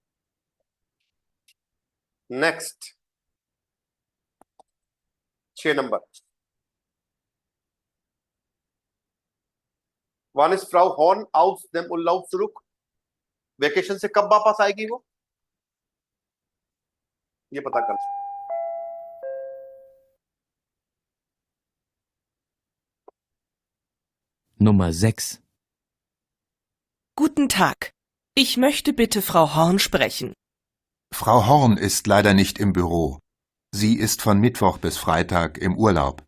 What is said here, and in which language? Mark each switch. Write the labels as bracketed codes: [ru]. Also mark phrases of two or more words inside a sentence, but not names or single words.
[hi] नेक्स्ट 6 नंबर। [de] Wann ist Frau Horn aus dem Urlaub zurück. [hi] वेकेशन से कब वापस आएगी वो, ये पता कर। [de] Nummer 6. Guten Tag. Ich möchte bitte Frau Horn sprechen. Frau Horn ist leider nicht im Büro. Sie ist von Mittwoch bis Freitag im Urlaub.